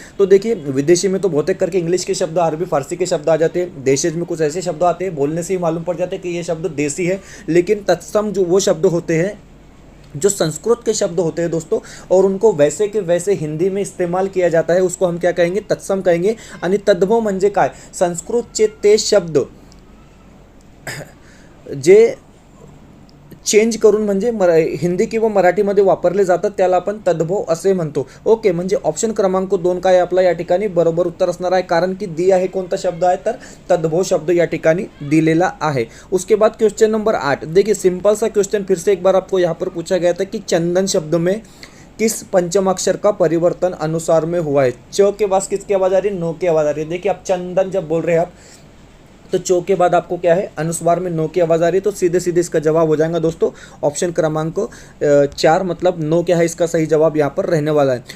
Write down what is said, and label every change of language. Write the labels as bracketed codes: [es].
[hi] तो देखिए विदेशी में तो बहुत करके इंग्लिश के शब्द, अरबी फारसी के शब्द आ जाते हैं, देशज में कुछ ऐसे शब्द आते हैं बोलने से ही मालूम पड़ जाते हैं कि ये शब्द देसी है। लेकिन तत्सम जो वो शब्द होते हैं जो संस्कृत के शब्द होते हैं दोस्तों, और उनको वैसे के वैसे हिंदी में इस्तेमाल किया जाता है, उसको हम क्या कहेंगे, तत्सम कहेंगे। [mr] आणि तद्भव म्हणजे काय, संस्कृतचे ते शब्द जे चेंज करून म्हणजे हिंदी किंवा मराठीमध्ये वापरले जातात त्याला आपण तद्भव असे म्हणतो। ओके, म्हणजे ऑप्शन क्रमांक 2 काय आपला या ठिकाणी बरोबर उत्तर असणार आहे, कारण की दिया हे कोणता शब्द आहे तर तद्भव शब्द या ठिकाणी दिलेला आहे। [hi] उसके बाद क्वेश्चन नंबर 8, देखिए सिंपल सा क्वेश्चन फिर से एक बार आपको यहाँ पर पूछा गया था कि चंदन शब्द में किस पंचमाक्षर का परिवर्तन अनुसार में हुआ है। च के बाद किसकी आवाज आ रही है, नो की आवाज आ रही है। देखिए आप चंदन जब बोल रहे हैं आप तो चो के बाद आपको क्या है, अनुस्वार में नो की आवाज़ आ रही है, तो सीधे सीधे इसका जवाब हो जाएगा दोस्तों ऑप्शन क्रमांक 4, मतलब नो क्या है इसका सही जवाब यहाँ पर रहने वाला है।